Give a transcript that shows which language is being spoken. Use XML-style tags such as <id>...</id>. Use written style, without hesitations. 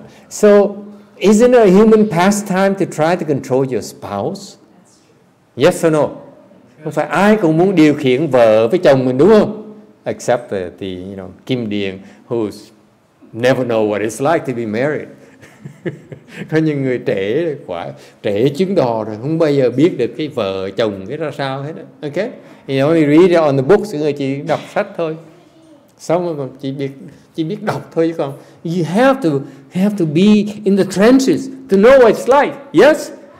<en>So, isn't it a human pastime to try to control your spouse? Yes or no?</en> <vi>Không phải ai cũng muốn điều khiển vợ với chồng mình, đúng không?</vi> <en>Except the Kim Điền who's never know what it's like to be married.</en> <vi>Có những người trễ chuyến đò rồi không bao giờ biết được cái vợ chồng cái ra sao hết. Okay?</vi> <en>You only read it on the books,</en> <vi>người chỉ đọc sách thôi. Xong rồi còn chỉ biết đọc thôi, chứ còn</vi> <en>you have to be in the trenches to know what it's like. Yes?</en>